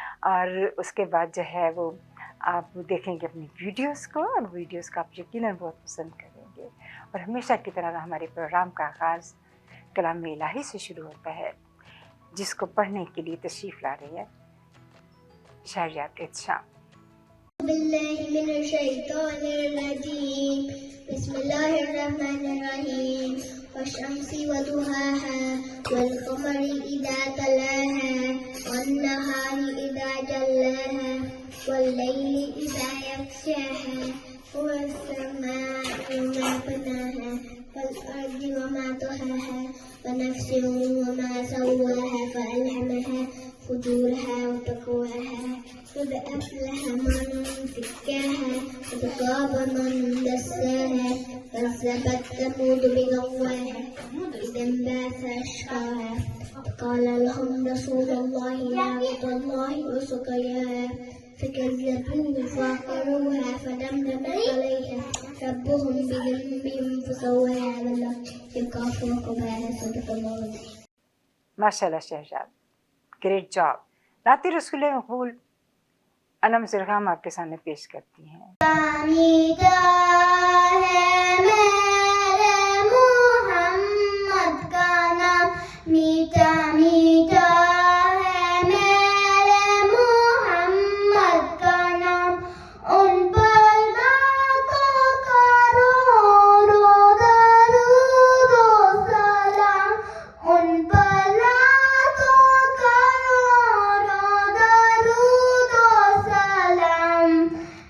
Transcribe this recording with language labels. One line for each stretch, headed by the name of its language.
Urdu: اور اس کے بعد جو ہے وہ آپ دیکھیں گے اپنی ویڈیوز کو، اور ویڈیوز کا آپ یقیناً بہت پسند کریں گے. اور ہمیشہ کی طرح ہمارے پروگرام کا آغاز کلام الہی سے شروع ہوتا ہے جس کو پڑھنے کے لیے تشریف لا رہی ہے شہریار احتشام.
Arabic: بالله من الشيطان الرجيم بسم الله الرحمن الرحيم والشمس وضحاها والقمر إذا تلاها والنهار إذا جلاها والليل إذا يغشاها والسماء وما بناها والأرض وما طحاها ونفس وما سواها فألهمها فجورها وتقواها قد أفلح من زكاها قد خاب من دساها كذبت ثمود بطغواها إذ انبعث أشقاها فقال لهم رسول الله ناقة الله وسقياها فكذبوه فعقروها فدمدم عليها ربهم بذنبهم فسواها ولا يخاف عقباها. صدق الله العظيم.
Urdu: ماشاء اللہ شہزاد،
English: Great job.
Urdu: نعت رسول مقبول انم زرغام آپ کے سامنے پیش کرتی ہیں. میٹھا ہے میرے محمد کا نام، میٹھا میٹھا ہے میرے محمد کا نام، ان پر لاکھوں کروڑوں درود و سلام، ان پر لاکھوں کروڑوں درود و سلام.